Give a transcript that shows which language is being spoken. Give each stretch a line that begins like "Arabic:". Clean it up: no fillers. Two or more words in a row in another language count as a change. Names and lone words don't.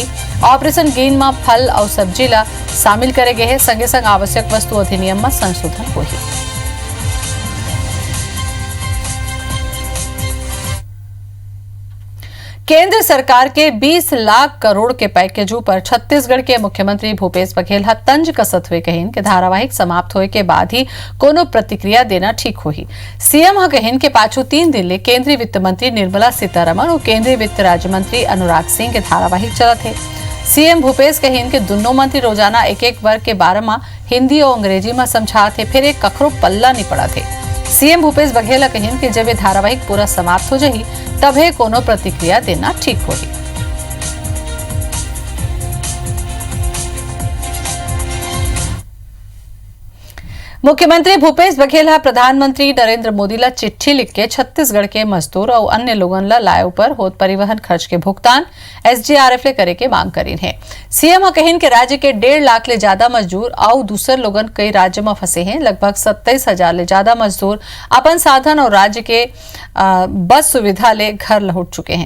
Chhattisgarhi: ऑपरेशन ग्रीन में फल और सब्जी ला शामिल करे गए हैं। संगे संग आवश्यक वस्तु अधिनियम में संशोधन होगी। केंद्र सरकार के 20 लाख करोड़ के पैकेज पर छत्तीसगढ़ के मुख्यमंत्री भूपेश बघेल तंज कसत हुए कहिन के धारावाहिक समाप्त होए के बाद ही कोनो प्रतिक्रिया देना ठीक होही। सीएम कहिन के पाछू 3 दिन ले केंद्रीय वित्त मंत्री निर्मला सीतारमण और केंद्रीय वित्त राज्य मंत्री अनुराग सिंह के धारावाहिक चलत है। सीएम भूपेश कहिन के दोनों मंत्री रोजाना एक वर्ग के बारे में हिंदी और अंग्रेजी में समझाते, फिर एक कखरो पल्ला नहीं पड़ा थे। सीएम भूपेश बघेल कहिन कि जब ये धारावाहिक पूरा समाप्त हो जाही तभी कोनो प्रतिक्रिया देना ठीक होगी। मुख्यमंत्री भूपेश बघेल प्रधानमंत्री नरेंद्र मोदी ला चिट्ठी लिख के छत्तीसगढ़ के मजदूर और अन्य लोगन ला लाए पर होत परिवहन खर्च के भुगतान एसडीआरएफ ले करे के मांग करीन है। सीएम कहिन के राज्य के 1.5 लाख ले ज्यादा मजदूर और दूसर लोगन कई राज्य में फंसे हैं। लगभग 27,000 ले ज्यादा मजदूर अपन साधन और राज्य के बस सुविधा ले घर लौट चुके हैं।